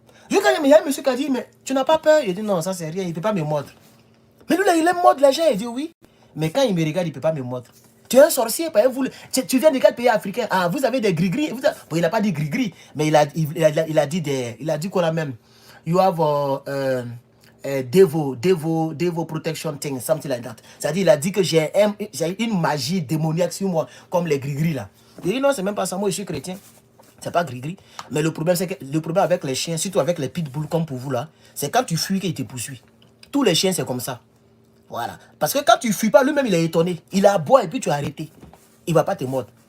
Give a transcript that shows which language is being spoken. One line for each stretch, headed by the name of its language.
French: Il y a un monsieur qui a dit, mais tu n'as pas peur? Il dit non, ça c'est rien, il ne peut pas me mordre. Mais lui là, il aime mordre les gens. Il dit oui. Mais quand il me regarde, il ne peut pas me mordre. Tu es un sorcier, tu viens de quel pays africain? Ah, vous avez des gris-gris. Bon, il n'a pas dit gris-gris, mais il a dit quoi là même?
English: You have devil protection thing, something like that.
French: C'est-à-dire, il a dit que j'ai une magie démoniaque sur moi, comme les gris-gris là. Il dit non, c'est même pas ça, moi je suis chrétien. C'est pas gris-gris. Mais le problème, c'est que le problème avec les chiens, surtout avec les pitbulls comme pour vous là, c'est quand tu fuis qu'il te poursuit. Tous les chiens, c'est comme ça. Voilà. Parce que quand tu fuis pas, lui-même, il est étonné. Il aboie et puis tu as arrêté. Il ne va pas te mordre.